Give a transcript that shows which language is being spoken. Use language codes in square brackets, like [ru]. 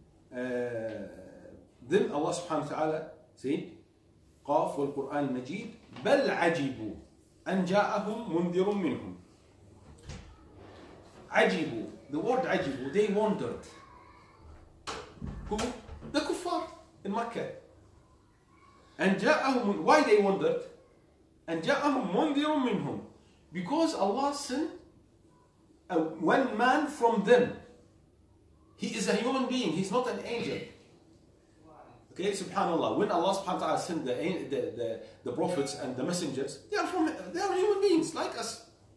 [en] Then Allah subhanahu wa ta'ala said, [ar] قاف والقرآن المجيد بل عجبوا أن جاءهم منذر منهم. عجبوا. [en] The word عجبوا, they wondered. Who? The kuffar in Makkah. And جاءهم, why they wondered? [ar] And جاءهم منذر منهم. [en] Because Allah sent one man from them. He is a human being, he's not an angel. Okay, subhanallah. When Allah subhanahu wa ta'ala sent the prophets and the messengers, they are human beings like us.